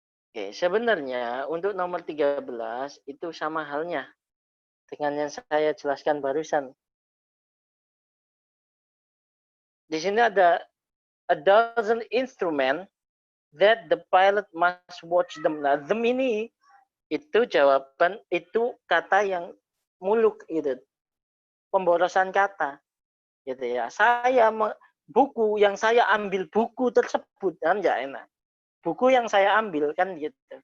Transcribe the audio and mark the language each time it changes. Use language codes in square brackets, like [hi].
[id] Oke, sebenarnya untuk nomor 13 itu sama halnya dengan yang saya jelaskan barusan. Di sini ada [en] a dozen instrument that the pilot must watch them. [id] Nah, them ini itu jawaban, itu kata yang muluk itu. Pemborosan kata. Gitu ya. Buku yang saya ambil buku tersebut kan ya enak. Buku yang saya ambil kan gitu.